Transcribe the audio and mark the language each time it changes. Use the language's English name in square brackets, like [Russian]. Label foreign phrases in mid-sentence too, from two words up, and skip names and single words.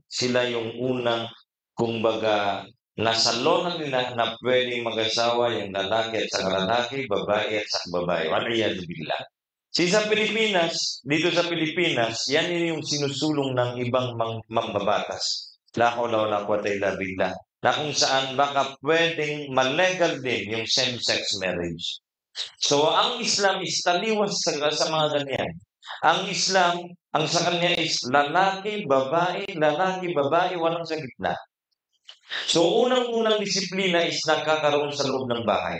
[Filipino] Sila yung unang, kumbaga, nasa law na nila na pwedeng mag-asawa yung lalaki at saka lalaki, babae at saka babae. [Arabic] والعياذ بالله. [Filipino] Sa Pilipinas, dito sa Pilipinas, yan yung sinusulong ng ibang mambabatas. [Arabic] لا حول ولا قوة إلا بالله. [Filipino] Na kung saan baka pwedeng malegal din yung [English] same-sex marriage. [Filipino] So, ang Islam is taliwas sa mga ganyan. Ang Islam, ang sa kanya is lalaki, babae, walang sa gitna. So, unang-unang disiplina is nakakaroon sa loob ng bahay.